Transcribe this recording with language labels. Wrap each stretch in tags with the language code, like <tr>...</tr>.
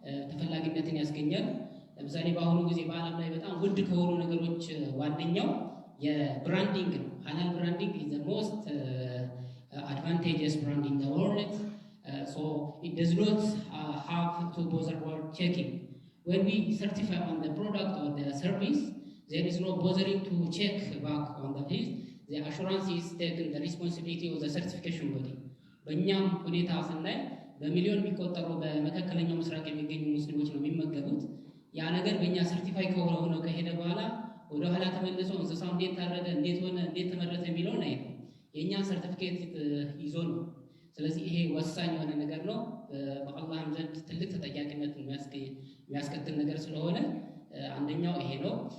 <am>ተፈላጊነትን ያስገኛል። ለምሳሌ በአሁኑ ጊዜ በዓለም ላይ በጣም ውድ ከሆኑ ነገሮች ዋነኛው የብራንዲንግ ነው።</am> <en>halal branding is the most advantageous brand in the world. So it does not have to bother about checking. When we certify on the product or the service, there is no bothering to check back on the list. The assurance is taken the responsibility of the certification body.</en> <am>በእኛም ሁኔታ ስናይ በሚሊዮን የሚቆጠሩ በመካከለኛው ምስራቅ የሚገኙ ሙስሊሞች ነው የሚመገቡት። ያ ነገር በእኛ ሰርቲፋይ ከሆነ ከሄደ በኋላ ወደ ኋላ ተመልሶ እንስሳው እንዴት ታረደ፣ እንዴት ሆነ፣ እንዴት ተመረተ የሚለውን አይደለም የእኛን ሰርቲፊኬት ይዞ ነው። ስለዚህ ይሄ ወሳኝ የሆነ ነገር ነው። በአላህም ዘንድ ትልቅ ተጠያቂነትን የሚያስከትል ነገር ስለሆነ አንደኛው ይሄ ነው።</am>